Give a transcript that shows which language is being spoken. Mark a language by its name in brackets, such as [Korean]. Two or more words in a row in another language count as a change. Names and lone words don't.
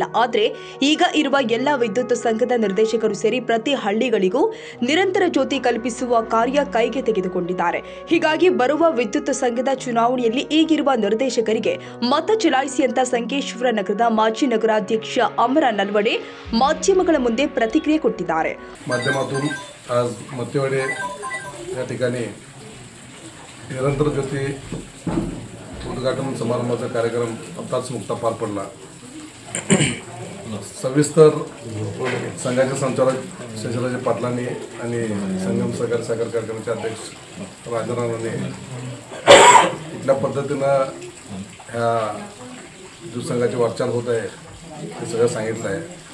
[Kannada] ಆದರೆ ಈಗ ಇರುವ ಎಲ್ಲ ವಿದ್ಯುತ್ ಸಂಘದ ನಿರ್ದೇಶಕರು ಸೇರಿ ಪ್ರತಿ ಹಳ್ಳಿಗಳಿಗೂ ನಿರಂತರ ಜ್ಯೋತಿ ಕಲ್ಪಿಸುವ ಕಾರ್ಯ ಕೈಗೆ ತೆಗೆದುಕೊಂಡಿದ್ದಾರೆ. ಹೀಗಾಗಿ ಬರುವ ವಿದ್ಯುತ್ ಸಂಘದ ಚುನಾವಣೆಯಲ್ಲಿ ಈಗಿರುವ ನಿರ್ದೇಶಕರಿಗೆ ಮತ ಚಲಾಯಿಸಿ ಅಂತ ಸಂಕೇಶ್ವರ ನಗರದ ಮಾಜಿ ನಗರಾಧ್ಯಕ್ಷ ಅಮರ ನಲ್ವಡೆ माध्यमಗಳ ಮುಂದೆ प्रतिक्रिया ಕೊಟ್ಟಿದ್ದಾರೆ. [Marathi] माध्यमातून आज मतेवाडे या ठिकाणी निरंतर ज्योती उद्घाटन समारंभाचा कार्यक्रम आताच मुक्ता पार पडला. सविस्तर संघाचे संचालक शशिराजे पाटलांनी आणि संगम सहकारी साखर कारखान्याचे अध्यक्ष राजारावांनी कुठल्या पद्धतीनं ह्या ज्यूस संघाची वाटचाल होत आहे हे सगळं सांगितलं आहे.